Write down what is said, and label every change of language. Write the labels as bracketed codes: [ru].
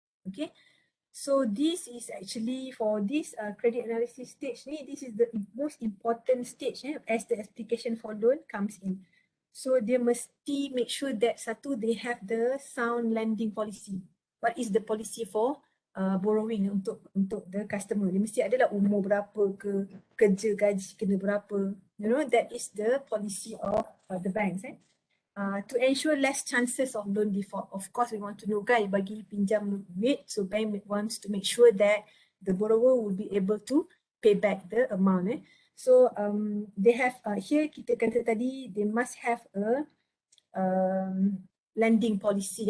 [en] Okay, so this is actually for this credit analysis stage ni, this is the most important stage as the application for loan comes in. So they mesti make sure that satu, they have the sound lending policy. What is the policy for borrowing untuk the customer? [ms] Dia mesti adalah umur berapa ke, kerja gaji kena berapa. [en] You know, that is the policy of the banks. To ensure less chances of loan default. Of course, we want to know kan, [ms] bagi pinjam duit, [en] so bank wants to make sure that the borrower will be able to pay back the amount. So they have here [ms] kita kata tadi [en] they must have a lending policy.